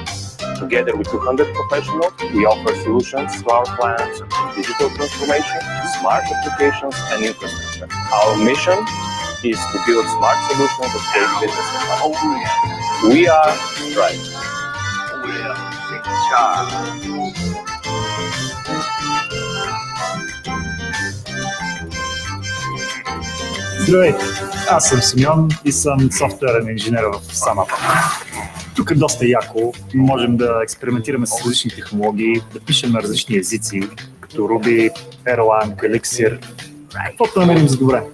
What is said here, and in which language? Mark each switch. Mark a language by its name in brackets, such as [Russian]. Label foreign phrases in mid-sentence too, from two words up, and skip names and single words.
[English] Together with 200 professionals, we offer solutions to our clients in digital transformation, smart applications, and infrastructure. Our mission is to build smart solutions that create business impact. We are Stripe. We are in charge. [Bulgarian] Здравейте, аз съм Симеон и съм софтуерен инженер в SumUp. Тук е доста яко, можем да експериментираме с различни технологии, да пишем на различни езици, като Ruby, Erlang, Elixir, каквото намерим за добре.